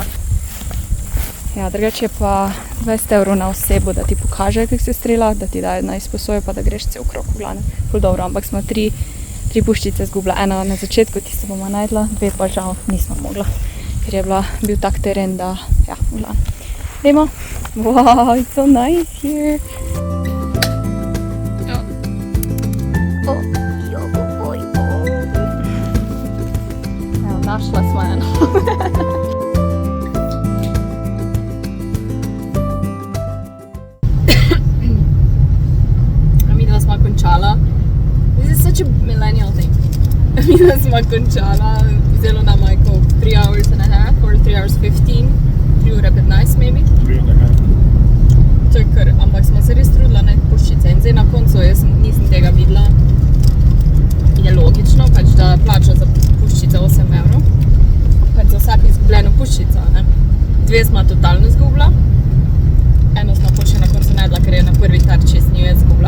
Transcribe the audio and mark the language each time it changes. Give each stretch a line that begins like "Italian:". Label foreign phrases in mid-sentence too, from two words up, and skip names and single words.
Slovenian: Ja, drugače je pa 20 € na osebo, da ti pokaže, kako se strela, da ti dajo na izposojo, pa da greš cel krog v glavnem. Ful dobro, ampak smo 3 puščice zgubila. Ena na začetku, tisto bomo najdla, 2 pa žal nismo mogla, ker je bil tak teren, da ja, v glavnem. Dajmo.
English: Wow, it's so nice here.
Slovenian: Evo, našla smo eno. Midva smo končala.
English: This is such a millennial thing.
Slovenian: Midva smo končala. Vzelo nam je
English: 3 hours and a half or 3 hours 15.
Slovenian: 3 ure 15 maybe.
English: 3 and a half.
Slovenian: To je kar, ampak smo se res trudila na puščice. In zdaj na koncu jaz nisem tega videla. Je logično, pač da plača za puščice 8 €. Pač za vsak izgubljeno puščico, ne. 2 smo totalno izgubila. Eno smo pa še na koncu najdla, ker je na prvi tarči z njo je izgubila.